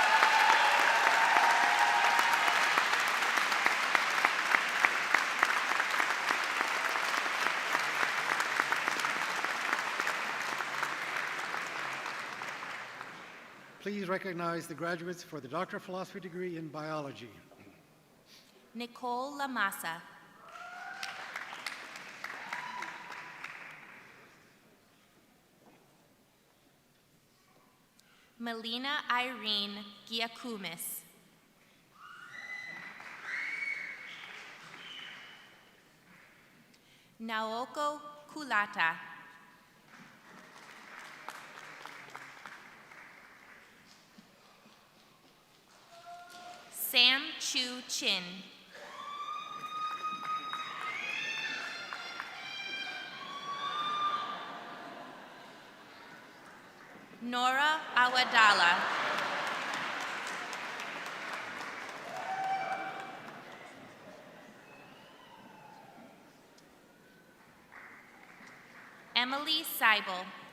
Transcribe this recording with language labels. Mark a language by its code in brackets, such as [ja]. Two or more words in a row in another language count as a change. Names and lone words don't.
[en] Please recognize the graduates for the Doctor of Philosophy degree in Biology. Nicole Lamassa. Melina Irene Giacomis. Naoko Kulata. Sam Chu Chin. Nora Awadala. Emily Seibel.